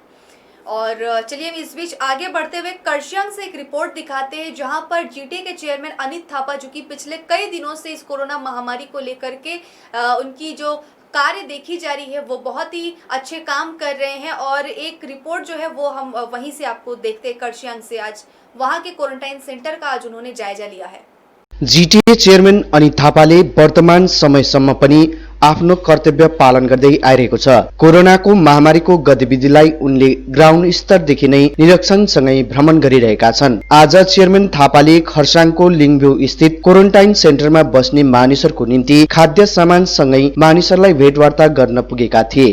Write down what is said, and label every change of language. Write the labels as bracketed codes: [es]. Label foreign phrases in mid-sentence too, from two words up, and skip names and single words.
[hi] और चलिए हम इस बीच आगे बढ़ते हुए कर्शियंग से एक रिपोर्ट दिखाते हैं, जहां पर जीटीए के चेयरमैन अनित थापा जो कि पिछले कई दिनों से इस कोरोना महामारी को लेकर के उनकी जो कार्य देखी जा रही है वो बहुत ही अच्छे काम कर रहे हैं। और एक रिपोर्ट जो है वो हम वहीं से आपको देखते हैं कर्शियंग से। आज वहां के क्वारंटाइन सेंटर का आज उन्होंने जायजा लिया है। [ne] जीटीए चेयरमैन अनित थापाले वर्तमान समयसम्म पनि आफ्नो कर्तव्य पालन गर्दै आइरहेको छ। कोरोनाको महामारीको गतिविधिलाई उनले ग्राउन्ड स्तरदेखि नै निरीक्षणसँगै भ्रमण गरिरहेका छन्। आज चेयरमैन थापाले खरसाङको लिङभ्यू स्थित क्वारेन्टाइन सेन्टरमा बस्ने मानिसहरूको निम्ति खाद्य सामानसँगै मानिसहरूलाई भेटवार्ता गर्न पुगेका थिए।